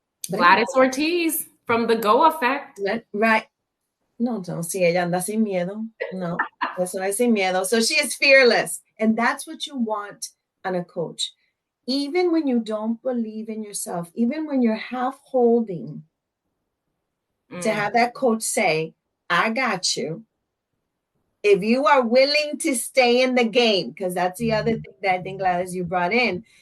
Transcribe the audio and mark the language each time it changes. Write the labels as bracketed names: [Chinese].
[English] Gladys Ortiz from the Go Effect. Right. [Spanish] No, sí, ella anda sin miedo. No, eso es sin miedo. [English] So she is fearless. And that's what you want on a coach. Even when you don't believe in yourself, even when you're half holding, to have that coach say, I got you. If you are willing to stay in the game, because that's the other thing that I think, Gladys, you brought in.